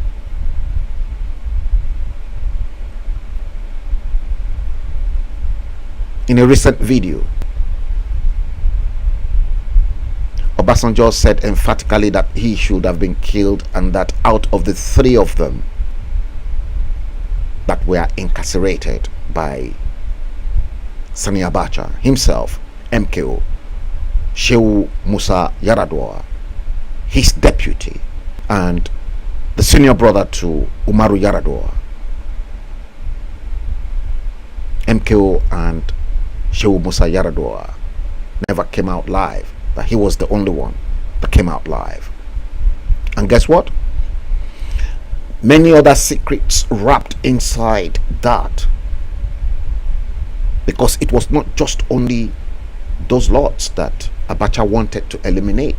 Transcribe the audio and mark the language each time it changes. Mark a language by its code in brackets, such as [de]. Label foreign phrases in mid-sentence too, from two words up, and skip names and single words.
[en] In a recent video, Obasanjo said emphatically that he should have been killed, and that out of the 3 of them that were incarcerated by Sani Abacha himself, MKO, Shehu Musa Yaradua, his deputy, and the senior brother to Umaru Yaradua, MKO and Shehu Musa Yaradua never came out live, but he was the only one that came out live. And guess what? Many other secrets wrapped inside that, because it was not just only those lots that Abacha wanted to eliminate.